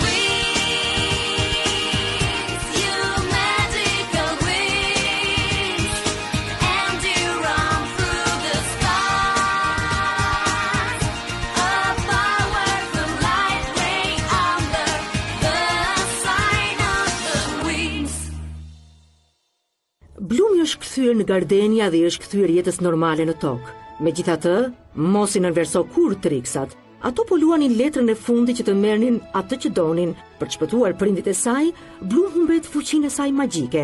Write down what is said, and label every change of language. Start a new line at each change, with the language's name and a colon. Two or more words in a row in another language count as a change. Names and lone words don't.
English: Wings, you magical wings, and you run through the stars. A powerful light ray under the sign of the wings.
Albanian: Blumi është kthyer në Gardenia dhe është kthyer jetës normale në tokë. Megjithatë, mos i nënverso kur triksat. Ato po luanin letrën e fundit që të merrnin atë që donin. Për të shpëtuar prindit e saj, Blum humbet fuqinë e saj magjike.